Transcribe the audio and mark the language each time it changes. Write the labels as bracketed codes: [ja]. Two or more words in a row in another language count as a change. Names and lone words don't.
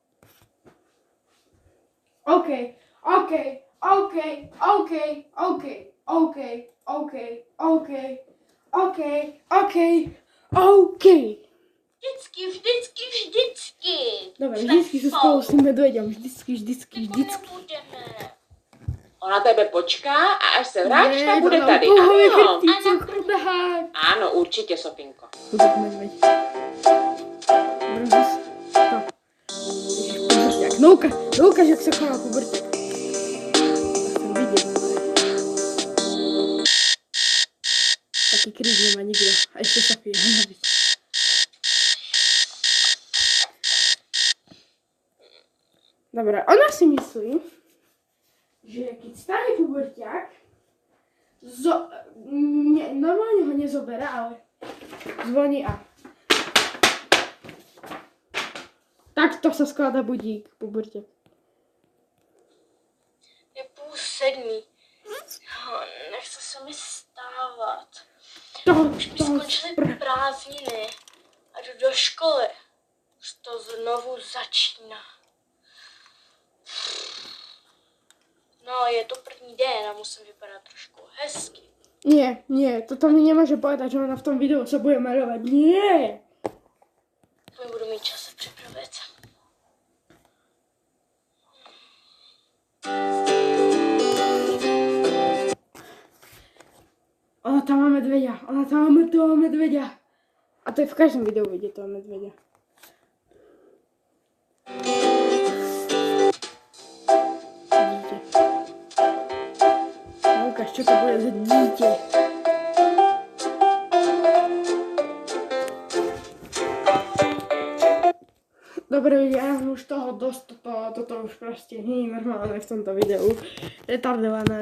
[cs] OK. vždycky. [sk] Dobre, [cs] Jsme [sk] vždycky sú spolu s tým medveďom. [cs] Vždycky. Nebo nebudeme. Ona tebe počká a až se vrátíš, tak bude to tady. pouhové Ano. [sk] chrbtice, chudák. [cs] Ano, určitě, Sofinko. [sk] Chudák medveď. Brzus. To. Ježiš, puberťák. No ukáž, jak sa koná puberťák. Chcem vidieť. Taký kríž nemá nikdo. A ešte Sofia. Dobre, ona si myslí, že keď stane puberťák, normálne ho nezobere, ale zvoní a takto sa skladá budík puberťák. [cs] Je 6:30. Nechce se mi stávat. Už mi skončily prázdniny a jdu do školy. Už to znovu začíná. No, je to první den a musím vypadat trošku hezky. [sk] Nie, toto mi nemôže povedať, že ona v tom videu sa bude maľovať. Nie! [cs] Nebudu mít čas se připravit. [sk] Ona tam má medveďa. [cs] A to je v každém videu vidět toho medveďa. Dítě. [sk] No ukáž, čo to bude za dítě. Dobre, ja už toho dosť, toto už proste nie je normálne v tomto videu. Retardované.